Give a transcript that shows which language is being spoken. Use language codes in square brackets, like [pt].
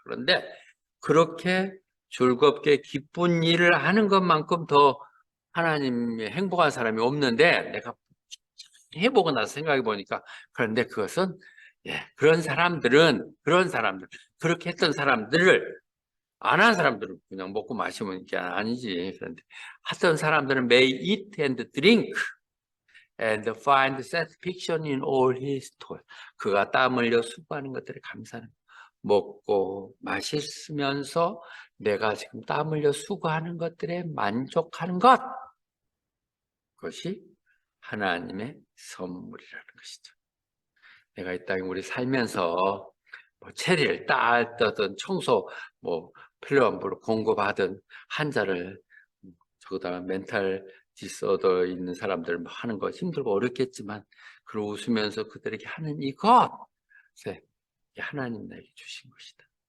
[ko] 그런데 그렇게 즐겁게 기쁜 일을 하는 것만큼 더 하나님의 행복한 사람이 없는데 내가 해보고 나서 생각해 보니까 그런데 그것은 그런 사람들 그렇게 했던 사람들을 안 한 사람들은 그냥 먹고 마시면 이게 아니지. 그런데 하던 사람들은 [en] may eat and drink and find satisfaction in all his toil. [ko] 그가 땀 흘려 수고하는 것들에 감사하는 먹고 마시면서 내가 지금 땀 흘려 수고하는 것들에 만족하는 것. 그것이 하나님의 선물이라는 것이죠. 내가 이 땅에 우리 살면서 뭐 체리를 따든 청소 뭐 필요한 물을 공급하든 환자를 저거다가 멘탈 디스오더 있는 사람들 하는 거 힘들고 어렵겠지만 그걸 웃으면서 그들에게 하는 이것 하나님 내게 주신 것이다.